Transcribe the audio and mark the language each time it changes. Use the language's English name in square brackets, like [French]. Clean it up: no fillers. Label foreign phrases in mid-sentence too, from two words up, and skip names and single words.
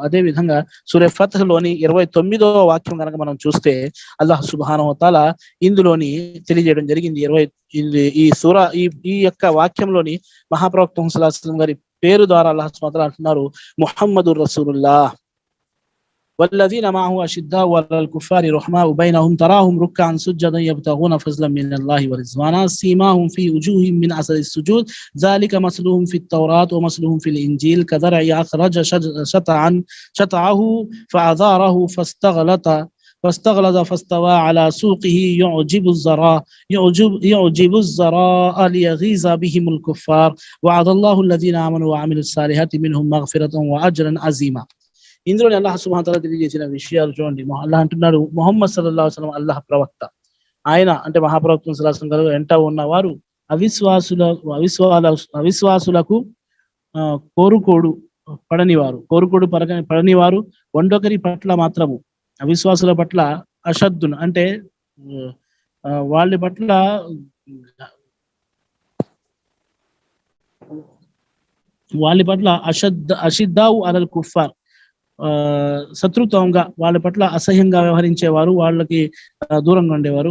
[Telugu] అదే విధంగా సూరే ఫత్ లోని 29వ వాక్యం కనుక మనం చూస్తే అల్లాహ్ [Arabic] సుబ్హానహు వ తఆలా [Telugu] ఇందులోని తెలియజేయడం జరిగింది. ఈ సూర ఈ యొక్క వాక్యంలోని మహాప్రవక్త [Arabic] صلى الله عليه وسلم [Telugu] గారి పేరు ద్వారా అల్లాహ్ [Arabic] سبحانه وتعالى అంటున్నారు, محمد رسول الله والذين معه أشداء على الكفار رحماء بينهم تراهم ركعا سجدا يبتغون فضلا من الله ورضوانا سيماهم في وجوههم من أثر السجود ذلك مثلهم في التوراة ومثلهم في الإنجيل كزرع أخرج شطأه فأزاره فاستغلظ فاستوى على سوقه يعجب الزراء ليغيظ بهم الكفار وعد الله الذين آمنوا وعملوا الصالحات منهم مغفرة وأجرا عظيما. [Telugu] ఇందులో అల్లాహ్ [Arabic] సుబ్హానహు వ తఆలా [Telugu] తెలియజేసిన విషయాలు చూడండి. అల్లాహ్ అంటున్నాడు, ముహమ్మద్ [Arabic] సల్లల్లాహు అలైహి వసల్లం [Telugu] అల్లాహ్ ప్రవక్త, ఆయన అంటే మహాప్రవక్త [Arabic] సల్లల్లాహు అలైహి వసల్లం [Telugu] గారు వెంట ఉన్నవారు అవిశ్వాసులకు కోరుకోడు పడనివారు, వండొకరి పట్ల మాత్రము, అవిశ్వాసుల పట్ల అషద్దును అంటే వాళ్ళ పట్ల [Arabic] అషిద్దావు అలల్ కుఫార్, [Telugu] శత్రుత్వంగా వాళ్ళ పట్ల అసహ్యంగా వ్యవహరించేవారు, వాళ్ళకి దూరంగా ఉండేవారు.